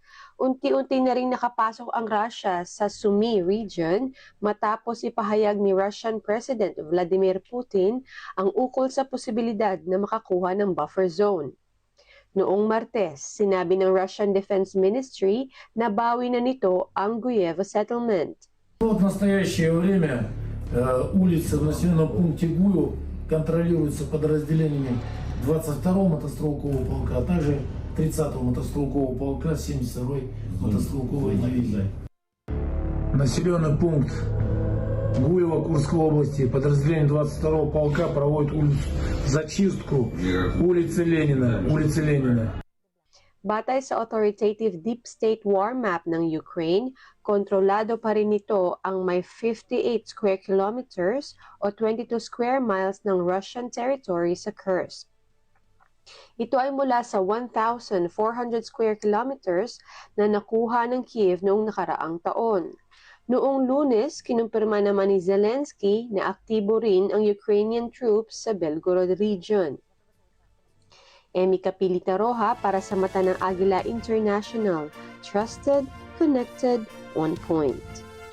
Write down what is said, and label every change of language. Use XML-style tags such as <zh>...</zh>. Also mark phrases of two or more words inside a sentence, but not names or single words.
<tl>Unti-unti na rin nakapasok ang Russia sa Sumy region matapos ipahayag ni</tl> <en>Russian President</en> <tl>Vladimir Putin ang ukol sa posibilidad na makakuha ng</tl> <en>buffer zone.</en> <tl>Noong Martes, sinabi ng Russian Defense Ministry na bawi na nito ang Guyevo settlement.</tl> <ru>В настоящее время улицы в населенном пункте Гуев контролируются подразделениями 22-го мотострелкового полка, а также 30-го мотострелкового полка, 72-й мотострелковой дивизии. Населенный пункт Гуева Курской области, подразделение 22-го полка проводит зачистку улицы Ленина.</ru> <tl>Batay sa</tl> <en>authoritative deep state war map</en> <tl>ng Ukraine, kontrolado pa rin nito ang may 58</tl> <en>square kilometers</en> <tl>o 22</tl> <en>square miles</en> <tl>ng</tl> <en>Russian territory</en> <tl>sa Kursk. Ito ay mula sa 1,400</tl> <en>square kilometers</en> <tl>na nakuha ng Kiev noong nakaraang taon. Noong Lunes, kinumpirma naman ni Zelensky na aktibo rin ang</tl> <en>Ukrainian troops</en> <tl>sa Belgorod region. Emmy Capilita Roja para sa Mata ng Agila International.</tl> <en>Trusted, connected, on point.</en>